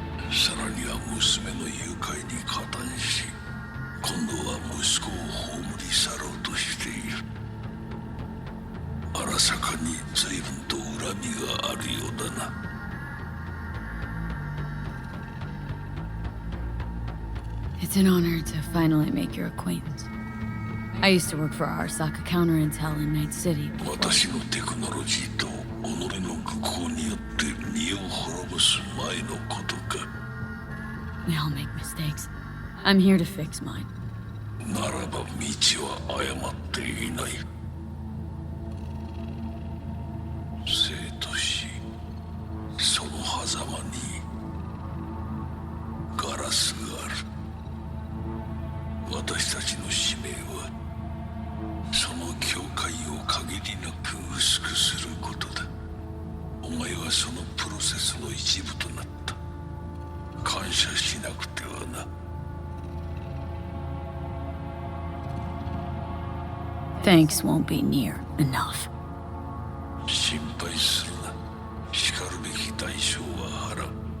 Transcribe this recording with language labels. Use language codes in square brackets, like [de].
[ja] さらには娘の誘拐に加担し、今度は息子を葬り去ろうとしている。荒坂に随分と恨みがあるようだな。 [en] It's an honor to finally make your acquaintance. I used to work for Arasaka Counterintel in Night City. [ja] 私のテクノロジーと己の愚行によって身を滅ぼす前のことか。 [en] We all make mistakes. I'm here to fix mine. [ja] ならば道は誤っていない。生と死、その狭間にガラスがある。私たちの使命はその境界を限りなく薄くすることだ。お前はそのプロセスの一部となった。感謝しなくてはな。 [en] Thanks won't be near enough. [ja] 心配するな。しかるべき代償は払う。